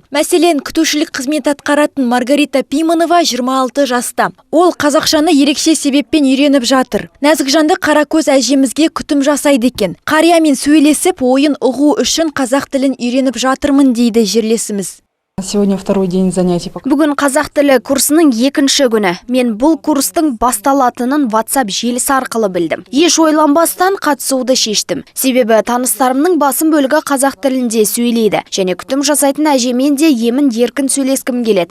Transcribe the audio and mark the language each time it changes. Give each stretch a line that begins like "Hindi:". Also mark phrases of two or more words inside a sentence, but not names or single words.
Kazakh: Мәселен, күтушілік қызмет атқаратын Маргарита Пиманова 26 жаста. Ол қазақшаны ерекше себеппен үйреніп жатыр. Нәзік жанды қаракөз әжемізге күтім жасайды екен. Қариямен сөйлесіп, ойын ұғу үшін қазақ тілін үйреніп жатырмын дейді жерлесіміз.
Russian: Сегодня второй день занятий.
Kazakh: Бүгін қазақ тілі курсының екінші күні. Мен бұл курстың басталатынын WhatsApp желісі арқылы білдім. Еш ойланбастан қатысуды шештім. Себебі таныстарымның басым бөлігі қазақ тілінде сөйлейді. Және күтім жасайтын әжемен де емін еркін сөйлескім келеді.